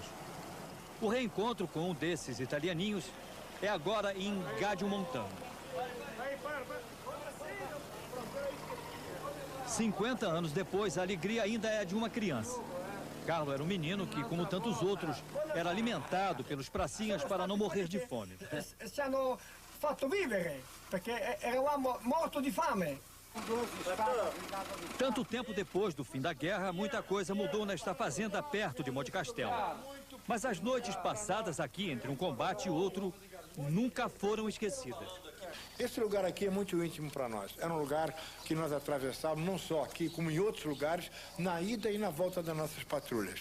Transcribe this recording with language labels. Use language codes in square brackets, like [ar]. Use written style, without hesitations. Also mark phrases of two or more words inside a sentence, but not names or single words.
[pt] O reencontro com um desses italianinhos é agora em Gagiomontano. 50 anos depois, a alegria ainda é de uma criança. Carlo era um menino que, como tantos outros, era alimentado pelos pracinhas para não morrer de fome. [it] Ci hanno fatto vivere, perché eravamo morti di fame. [pt] Tanto tempo depois do fim da guerra, muita coisa mudou nesta fazenda perto de Monte Castelo. Mas as noites passadas aqui, entre um combate e outro, nunca foram esquecidas. Esse lugar aqui é muito íntimo para nós. Era um lugar que nós atravessávamos, não só aqui, como em outros lugares, na ida e na volta das nossas patrulhas.